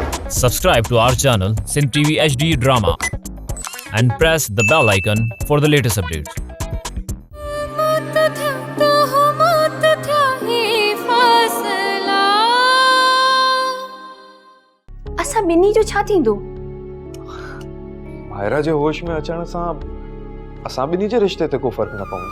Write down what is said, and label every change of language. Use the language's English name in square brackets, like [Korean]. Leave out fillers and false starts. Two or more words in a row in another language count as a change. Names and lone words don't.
[English] Subscribe to our channel Sindh TV HD Drama and press the bell icon for the latest updates. [Sindhi] असा बिन्नी जो छा थींदो? मायरा जे होश में अचण सां असां बिन्नी जे रिश्ते ते को फर्क न पवंदो।